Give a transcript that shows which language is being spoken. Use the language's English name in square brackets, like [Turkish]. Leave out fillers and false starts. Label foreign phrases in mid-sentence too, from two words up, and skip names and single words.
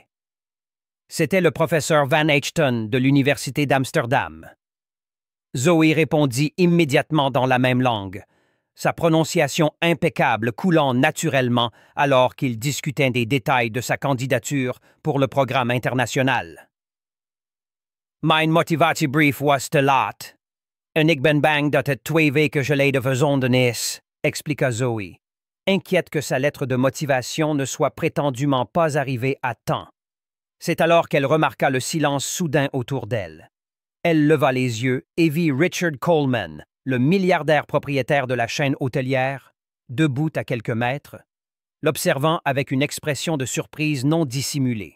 [French] C'était le professeur Van Achton de l'Université d'Amsterdam. Zoé répondit immédiatement dans la même langue, sa prononciation impeccable coulant naturellement alors qu'il discutait des détails de sa candidature pour le programme international. [Dutch] Mijn motivatiebrief was te laat. En ik ben bang dat het 2 weken geleden verzonden is, [French] expliqua Zoé, inquiète que sa lettre de motivation ne soit prétendument pas arrivée à temps. C'est alors qu'elle remarqua le silence soudain autour d'elle. Elle leva les yeux et vit Richard Coleman, le milliardaire propriétaire de la chaîne hôtelière, debout à quelques mètres, l'observant avec une expression de surprise non dissimulée.